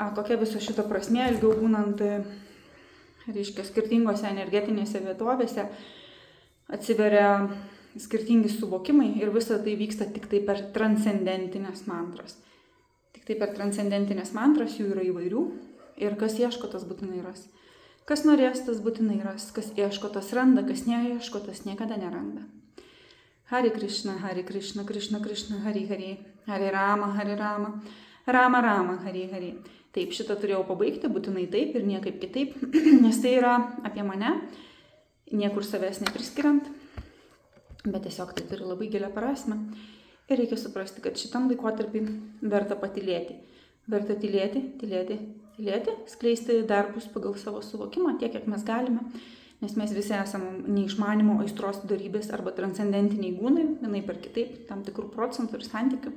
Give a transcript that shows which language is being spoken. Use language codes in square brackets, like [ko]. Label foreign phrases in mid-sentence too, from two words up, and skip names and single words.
[lt] kokia viso šito prasmė ilgiau būnant, reiškia, skirtingose energetinėse vietovėse atsiveria skirtingi suvokimai ir visa tai vyksta tik tai per transcendentinės mantras. Tik tai per transcendentinės mantras, jų yra įvairių ir kas ieško, tas būtinai ras. Kas norės, tas būtinai ras. Kas ieško, tas randa, kas neieško, tas niekada neranda. [sa] Hare Krishna, Krishna Krishna, Hare Hare, Hare Rama, Rama Rama, Hare Hare. [lt] Taip, šitą turėjau pabaigti, būtinai taip ir niekaip kitaip, nes tai yra apie mane, niekur savęs nepriskiriant, bet tiesiog tai turi labai gilią prasmę. Ir reikia suprasti, kad šitam laikotarpį verta patylėti. Verta tylėti, skleisti darbus pagal savo suvokimą, tiek, kiek mes galime, nes mes visi esame neišmanimo, aistros, dorybės arba transcendentiniai gūnai, vienaip ar kitaip, tam tikrų procentų ir santykių.